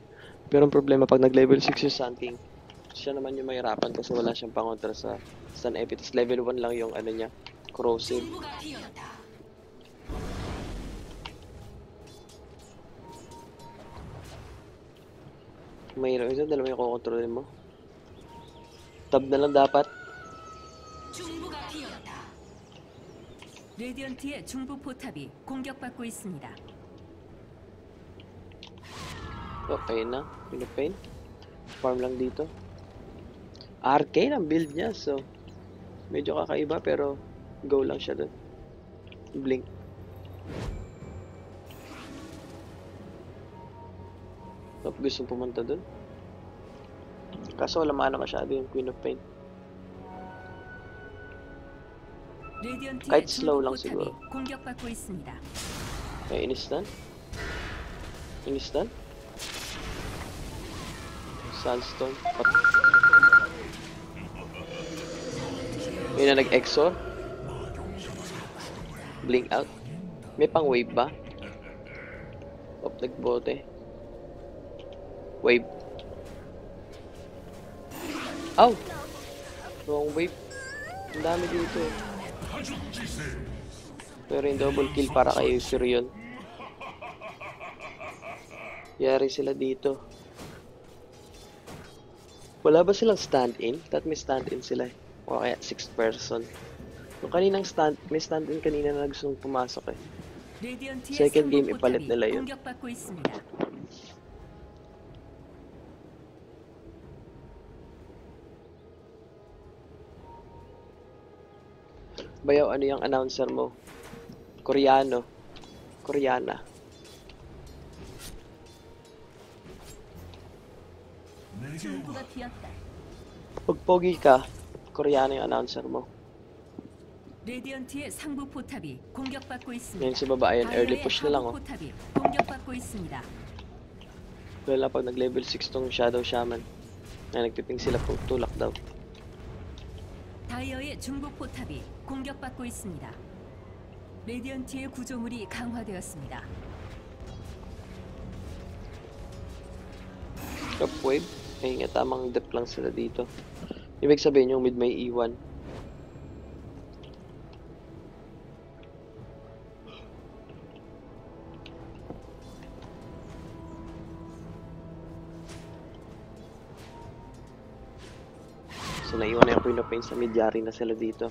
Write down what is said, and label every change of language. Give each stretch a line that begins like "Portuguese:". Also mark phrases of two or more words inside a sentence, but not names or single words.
Filipino: Pero ang problema pag nag-level 6 yung Sand King, siya naman yung mahirapan kasi wala siyang pangontra sa Stun Epi. Tapos level 1 lang yung niya, Corrosive. Mahirap isa, dalawa yung kukontrolin mo. Tab na lang dapat.
Korean: 레디언트의 중부 포탑이 공격받고 있습니다.
Filipino: Okay na. Pinupain. Farm lang dito. Arcane ang build niya. So, medyo kakaiba pero go lang siya dun. Blink. Gustong pumunta dun. Kaso wala maana masyado yung Queen of Pain. Kahit slow lang siguro.
Korean: 공격받고 있습니다.
Filipino: Ay, inistan? Inistan? Sandstone. May na nag-exor.
English: Blink out.
Filipino: May pang wave ba? Op, nagbote. Wave.
English: Ow! Wrong wave.
Filipino: Ang dami dito. Pero yung
English: double kill
Filipino: para kay Furion. Yari sila dito. Wala ba silang stand-in? That may stand-in sila eh. O kaya 6 person. Yung kaninang may stand-in kanina na gustong pumasok eh.
English: Second game
Filipino: ipalit nila yun. Bayaw, ano yung announcer mo? Koreano. Koreana. Pag pogi ka, Koreano yung announcer mo.
Korean: 레디언트의 상부 포탑이 공격받고 있습니다.
Filipino: Yan sa baba, ayan,
English: early push
Filipino: na lang oh.
Korean: 포탑이 공격받고 있습니다.
Filipino: Well na pag nag-level 6 tong Shadow Shaman. Ay, nagpiping sila po, tulak daw.
Korean: 다이어의 중부 포탑이 공격받고 있습니다. 레디언트의 구조물이 강화되었습니다.
English: Top wave.
Filipino: Ay nga, tamang dep lang sila dito. Ibig sabihin yung mid may iwan. So, naiwan na yung Queen of Pain sa mid, yari na sila dito.